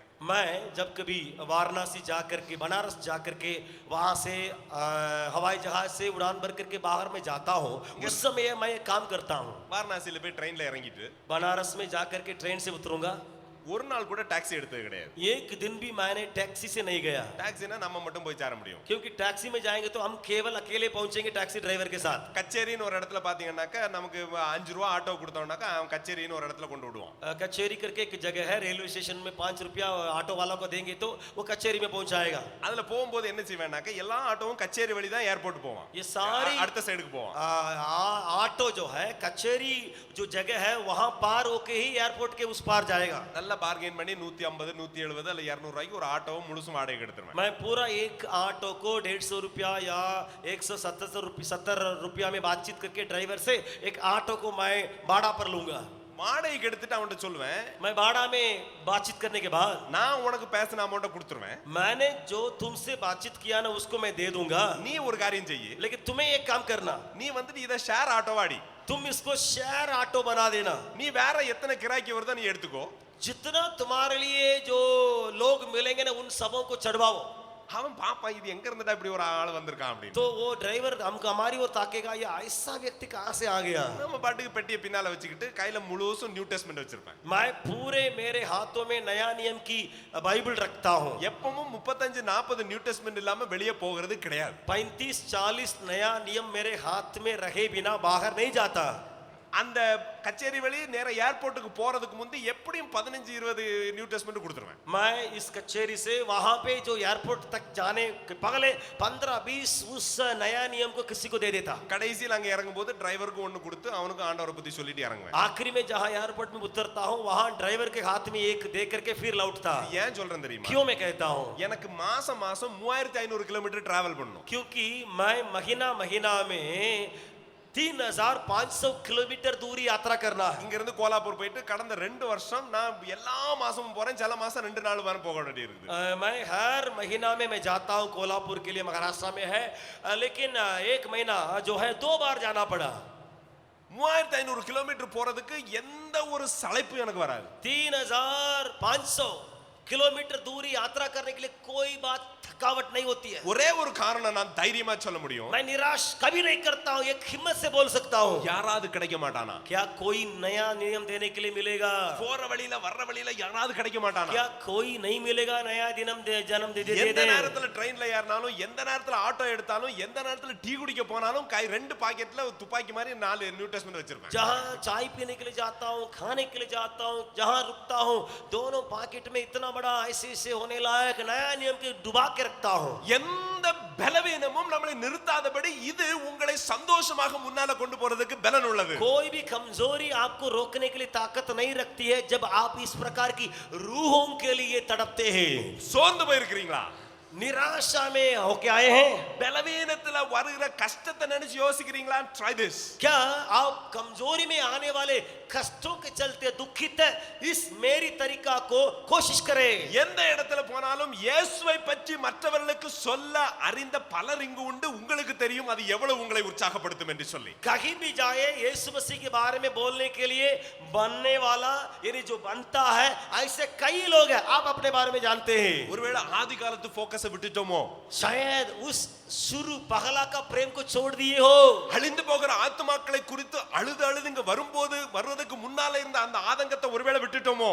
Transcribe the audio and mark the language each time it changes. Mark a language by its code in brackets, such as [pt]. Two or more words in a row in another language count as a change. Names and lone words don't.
[hi] मैं जब कभी वाराणसी जाकर के, बनारस जाकर के वहां से हवाई जहाज से उड़ान भर करके बाहर में जाता हूँ, उस समय मैं ये काम करता हूँ। [ta] வாரணாசியில போய் ட்ரெயின்ல இறங்கிட்டு [hi] बनारस में जाकर के ट्रेन से उतरूंगा, [ta] ஒரு நாள் கூட டாக்ஸி எடுத்தது கிடையாது. [hi] एक दिन भी मैंने टैक्सी से नहीं गया, [ta] டாக்ஸினா நம்ம மட்டும் போய் சேர முடியும். [hi] क्योंकि टैक्सी में जाएंगे तो हम केवल अकेले पहुंचेंगे [en] taxi driver [hi] के साथ। [ta] கச்சேரின்னு ஒரு இடத்துல பாத்தீங்கன்னாக்கா நமக்கு 5 ரூபா ஆட்டோ கொடுத்தோம்னாக்கா அவன் கச்சேரின்னு ஒரு இடத்துல கொண்டு விடுவான். [hi] कचेरी करके एक जगह है, [en] railway station [hi] में 5 रुपया ऑटो वाला को देंगे तो वो कचेरी में पहुंचाएगा। [ta] அதுல போகும்போது என்ன செய்வேன்னாக்கா எல்லா ஆட்டோவும் கச்சேரி வழி தான் ஏர்போர்ட் போவான். [hi] ये सारी [ta] அடுத்த சைடுக்கு போவான். [hi] ऑटो जो है कचेरी जो जगह है वहां पार होके ही एयरपोर्ट के उस पार जाएगा। [ta] நல்ல பார்கெயின் பண்ணி 150 170 அல்ல 200 ரூபாய்க்கு ஒரு ஆட்டோவை முழுசும் வாடகைக்கு எடுத்துருவேன். [hi] मैं पूरा एक ऑटो को 150 रुपया या 170 रुपया में बातचीत करके ड्राइवर से एक ऑटो को मैं भाड़ा पर लूंगा। [ta] வாடகைக்கு எடுத்துட்டு அவன்கிட்ட சொல்லுவேன், [hi] मैं भाड़ा में बातचीत करने के बाद [ta] நான் உனக்கு பேசின அமௌண்ட்டை கொடுத்துருவேன். [hi] मैंने जो तुमसे बातचीत किया ना उसको मैं दे दूंगा, [ta] நீ ஒரு காரியம் செய்யி, [hi] लेकिन तुम्हें एक काम करना, [ta] நீ வந்துட்டு இதை ஷேர் ஆட்டோவாடி, [hi] तुम इसको शेयर ऑटो बना देना। [ta] நீ வேற எத்தனை கிராய்க்கு வருதோ நீ எடுத்துக்கோ. [hi] जितना तुम्हारे लिए जो लोग मिलेंगे ना उन सबों को चढ़वाओ। [ta] அவன் பாப்பா இது எங்க இருந்துடா இப்படி ஒரு ஆள் வந்திருக்கான் அப்படின்னு. [hi] तो वो ड्राइवर हमको हमारी ओर ताकेगा, ये ऐसा व्यक्ति कहां से आ गया। [ta] நம்ம பாட்டுக்கு பெட்டியை பின்னால வச்சுக்கிட்டு கையில முழுசும் [en] New Testament [ta] வச்சிருப்பேன். [hi] मैं पूरे मेरे हाथों में नया नियम की बाइबल रखता हूं। [ta] எப்பவும் 35 40 [en] New Testament [ta] இல்லாம வெளியே போகிறது கிடையாது. [hi] 35-40 नया नियम मेरे हाथ में रहे बिना बाहर नहीं जाता। [ta] அந்த கச்சேரி வழி நேர ஏர்போர்ட்டுக்கு போறதுக்கு முந்தி எப்படியும் 15-20 [en] New Testament [ta] கொடுத்துருவேன். [hi] मैं इस कचेरी से वहां पे जो एयरपोर्ट तक जाने के पहले 15-20 उस नया नियम को किसी को दे देता। [ta] கடைசியில் அங்க இறங்கும் போது டிரைவருக்கு ஒன்னு கொடுத்து அவனுக்கு ஆண்டவரை பத்தி சொல்லிட்டு இறங்குவேன். [hi] आखिरी में जहां एयरपोर्ट में उतरता हूं वहां ड्राइवर के हाथ में एक दे करके फिर लौटता। [ta] ஏன் சொல்றேன் தெரியுமா? [hi] क्यों मैं कहता हूं? [ta] எனக்கு மாசம் 3500 கிலோமீட்டர் டிராவல் பண்ணணும். [hi] क्योंकि मैं महीना में 3500 किलोमीटर दूरी यात्रा करना है। [ta] இங்க இருந்து கோலாப்பூர் போயிட்டு கடந்த 2 வருஷம் நான் எல்லா மாசமும் போறேன். சில மாசம் 2 நாள் வரை போக வேண்டியது இருக்குது. [hi] मैं हर महीना में मैं जाता हूं कोल्हापुर के लिए, महाराष्ट्र में है, लेकिन एक महीना जो है 2 बार जाना पड़ा। [ta] 3500 கிலோமீட்டர் போறதுக்கு எந்த ஒரு சளைப்பும் எனக்கு வராது. [hi] 3500 किलोमीटर दूरी यात्रा करने के लिए कोई बात थकावट नहीं होती है। [ta] ஒரே ஒரு காரணம் நான் தைரியமா சொல்ல முடியும். [hi] मैं निराश कभी नहीं करता हूं, एक हिम्मत से बोल सकता हूं। [ta] யாராவது கிடைக்க மாட்டானா? [hi] क्या कोई नया नियम देने के लिए मिलेगा? [ta] போற வழியில வர்ற வழியில யாராவது கிடைக்க மாட்டானா? [hi] क्या कोई नहीं मिलेगा नया जन्म दे [ta] எந்த நேரத்துல ட்ரெயின்ல ஏறினாலும், எந்த நேரத்துல ஆட்டோ எடுத்தாலும், எந்த நேரத்துல டீ குடிக்க போனாலும் கை 2 பாக்கெட்ல துப்பாக்கி மாதிரி 4 [en] New Testament [ta] வச்சிருப்பேன். [hi] जहां चाय पीने के लिए जाता हूं, खाने के लिए जाता हूं, जहां रुकता हूं, दोनों पॉकेट में इतना बड़ा ऐसे होने लायक नया नियम के डुबा के रखता हूं। [ta] எந்த பலவீனமும் நம்மளை நிறுத்தாதபடி இது உங்களை சந்தோஷமாக முன்னால கொண்டு போறதுக்கு பலன் உள்ளது. [hi] कोई भी कमजोरी आपको रोकने के लिए ताकत नहीं रखती है जब आप इस प्रकार की रूहों के लिए तड़पते हैं। [ta] சோர்ந்து போயிருக்கீங்களா? [hi] निराशा में होके आए हैं? [ta] பலவீனத்துல வருகிற கஷ்டத்தை நினைச்சு யோசிக்கிறீங்களா? [en] try this. [hi] क्या आप कमजोरी में आने वाले कष्टों के चलते दुखित है? इस मेरी तरीका को कोशिश करें। [ta] எந்த இடத்துல போனாலும் இயேசுவை பற்றி மற்றவர்களுக்கு சொல்ல அறிந்த பலர் இங்கு உண்டு. உங்களுக்கு தெரியும் அது எவ்வளவு உங்களை உற்சாகப்படுத்தும் என்று சொல்லி. [hi] कहीं भी जाए यीशु मसीह के बारे में बोलने के लिए बनने वाला यानी जो बनता है ऐसे कई लोग हैं, आप अपने बारे में जानते हैं। [ta] ஒருவேளை ஆதி காலத்து ஃபோக்கஸை விட்டுட்டோமோ? [hi] शायद उस शुरू पहला का प्रेम को छोड़ दिए हो। [ta] அழிந்து போகிற ஆத்துமாக்களை குறித்து அழுது அழுது இங்க வருவதற்கு முன்னால இருந்த அந்த ஆதங்கத்தை ஒருவேளை விட்டுட்டோமோ?